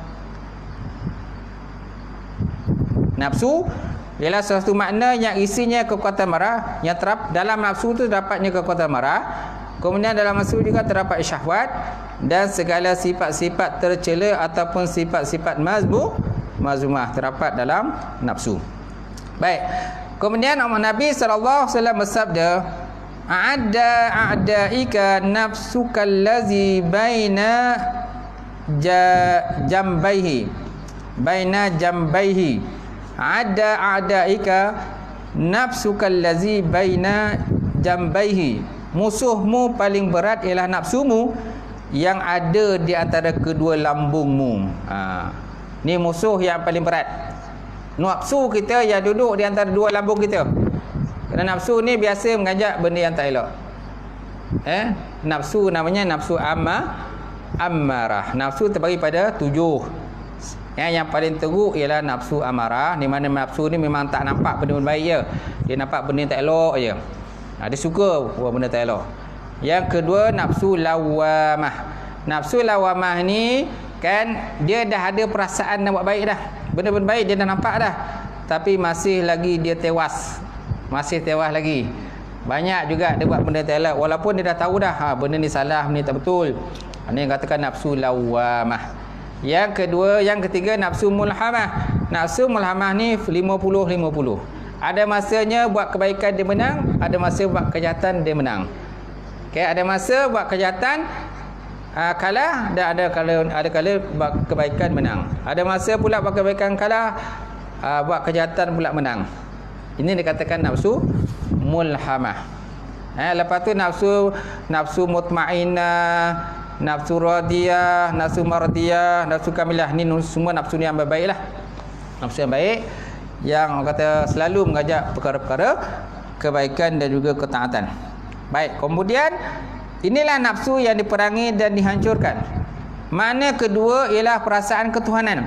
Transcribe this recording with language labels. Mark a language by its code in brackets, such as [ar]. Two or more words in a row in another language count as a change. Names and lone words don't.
[ms] Nafsu ialah sesuatu makna yang isinya kekuatan marah, yang dalam nafsu tu dapatnya kekuatan marah. Kemudian dalam nafsu juga terdapat syahwat dan segala sifat-sifat tercela ataupun sifat-sifat mazmumah terdapat dalam nafsu. Baik. Kemudian Nabi [ar] صلى الله عليه وسلم [ms] bersabda, [ar] أعداك نفسك الذي بين جنبيه. أعداك نفسك الذي بين جنبيه. [ms] Musuhmu paling berat ialah nafsumu yang ada di antara kedua lambungmu. Ni musuh yang paling berat. Nafsu kita yang duduk di antara dua lambung kita. Kerana nafsu ni biasa mengajak benda yang tak elok. Nafsu namanya nafsu ammarah. Nafsu terbagi pada 7. Yang paling teruk ialah nafsu amarah. Di mana nafsu ni memang tak nampak benda baik je. Dia nampak benda yang tak elok je. Dia suka buat benda tak elok. Yang kedua, nafsu lawamah. Nafsu lawamah ni kan dia dah ada perasaan nak buat baik dah. Benda-benda baik dia dah nampak dah. Tapi masih lagi dia tewas. Masih tewas lagi. Banyak juga dia buat benda tak elok walaupun dia dah tahu dah benda ni salah, benda ni tak betul. Ini yang katakan nafsu lawamah. Yang kedua, yang ketiga nafsu mulhamah. Nafsu mulhamah ni 50-50. Ada masanya buat kebaikan dia menang, ada masa buat kejahatan dia menang. Okay, ada masa buat kejahatan kalah dan ada kala buat kebaikan menang. Ada masa pula buat kebaikan kalah, buat kejahatan pula menang. Ini dikatakan nafsu mulhamah. Lepas tu nafsu mutmainnah, nafsu radiyah, nafsu mardiyah, nafsu kamilah. Ni semua nafsu yang baik-baiklah. Nafsu yang baik yang kata selalu mengajak perkara-perkara kebaikan dan juga ketaatan. Baik, kemudian inilah nafsu yang diperangi dan dihancurkan. Makna kedua ialah perasaan ketuhanan.